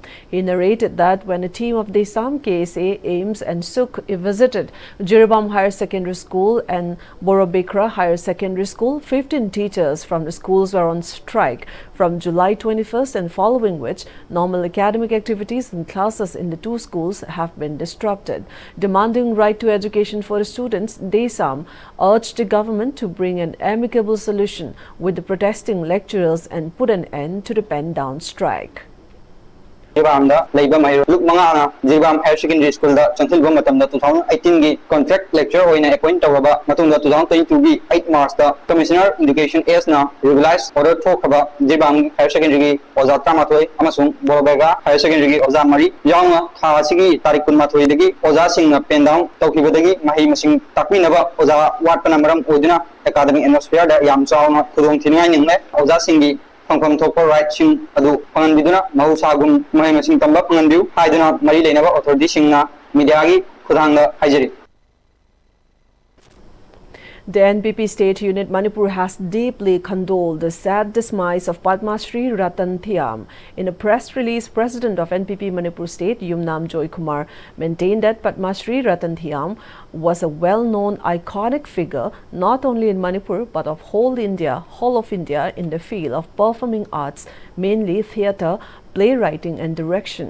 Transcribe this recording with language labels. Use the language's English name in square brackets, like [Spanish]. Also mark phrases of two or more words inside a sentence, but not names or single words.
[English] He narrated that when a team of Thiyam, KSA, AIMS and SUK visited Jiribam Higher Secondary School and Bekra Higher Secondary School, 15 teachers from the schools were on strike from July 21st, and following which normal academic activities and classes in the 2 schools have been disrupted. Demanding right to education for the students, Thiyam urged the government to bring an amicable solution with the protesting lecturers and put an end to the pen-down strike. [Manipuri] Jiribamda leiba mai luk manga na Jiribam Higher Secondary School da chanthilba matamda 2018 gi [English] contract lecturer [Manipuri] oina appoint tawaba matungda 2022 gi 8 March da [English] Commissioner Education [Manipuri] S na [English] revise order [Manipuri] thokaba Jiribam Higher Secondary gi oza tamathoi amasung Borobega Higher Secondary gi oza mari yaunga tha asigi tarik 12 dagi oza sing na [English] pen down [Manipuri] tawkibadagi mahi masing takminaba oza watpana maram odina [English] academic atmosphere [Manipuri] da yam chauna khudong thinai ningne oza singi Pangpam Topo right sing adu pangan biduna mahusagum mahay masing tamba pangan biu haiduna mari leinaba authority singna media gi khudanga haijari. [English] The NPP State Unit Manipur has deeply condoled the sad demise of Padma Shri Ratan Thiyam. In a press release, President of NPP Manipur State, Yumnam Joy Kumar, maintained that Padma Shri Ratan Thiyam was a well-known iconic figure not only in Manipur but of whole of India in the field of performing arts, mainly theatre, playwriting and direction.